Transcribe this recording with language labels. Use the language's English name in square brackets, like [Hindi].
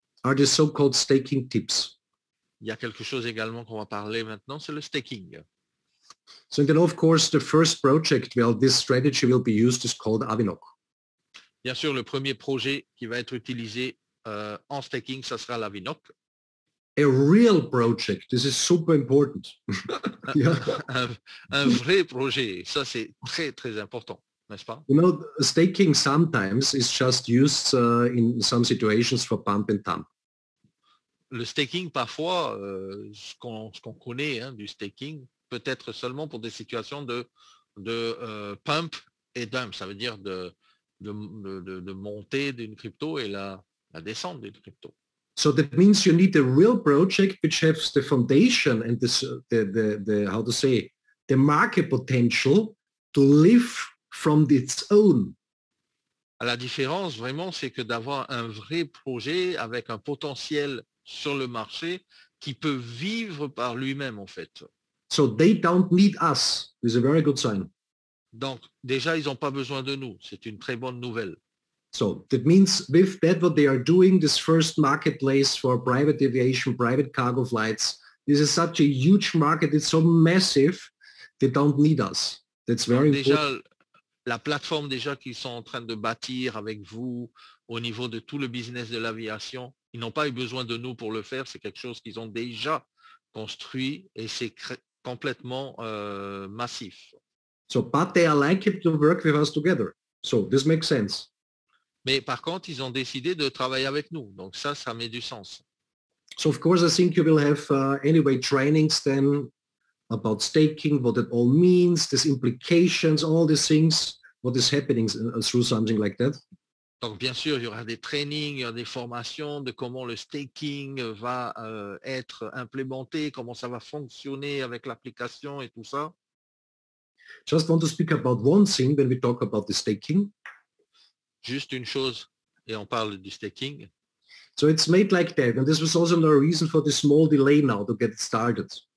[English] Are the so-called staking tips. [French] Il y a quelque chose également qu'on va parler maintenant, c'est le staking. [English] So then, of course, the first project where this strategy will be used is called Avinok. [French] Bien sûr, le premier projet qui va être utilisé en staking, ça sera l'Avinok. [English] A real project. This is super important. [French] un vrai projet, ça c'est très très important, n'est-ce pas? [English] You know, staking sometimes is just used in some situations for pump and dump. [French] Le staking, parfois, ce qu'on connaît du staking, peut être seulement pour des situations de pump et dump. Ça veut dire de montée d'une crypto et la descente d'une crypto. [English] So that means you need a real project which has the foundation and the how to say, the market potential to live from its own. [French] La différence, vraiment, c'est que d'avoir un vrai projet avec un potentiel sur le marché qui peut vivre par lui-même, en fait. [English] So they don't need us. It's a very good sign. [French] Donc, déjà, ils n'ont pas besoin de nous. C'est une très bonne nouvelle. [English] So that means with that, what they are doing, this first marketplace for private aviation, private cargo flights, this is such a huge market. It's so massive. They don't need us. That's very important. [French] La plateforme déjà qu'ils sont en train de bâtir avec vous au niveau de tout le business de l'aviation, ils n'ont pas eu besoin de nous pour le faire. C'est quelque chose qu'ils ont déjà construit et c'est complètement massif. [English] So, but they are likely to work with us together. So this makes sense. [French] Mais par contre, ils ont décidé de travailler avec nous. Donc ça met du sens. [English] So of course, I think you will have anyway trainings then about staking, what it all means, these implications, all these things, what is happening through something like that. [French] Donc bien sûr, il y aura des trainings, il y aura des formations de comment le staking va être implémenté, comment ça va fonctionner avec l'application et tout ça. [English] Just want to speak about one thing when we talk about the staking. [French] Juste une chose, et on parle du staking. [English] So it's made like that, and this was also no reason for the small delay now to get started.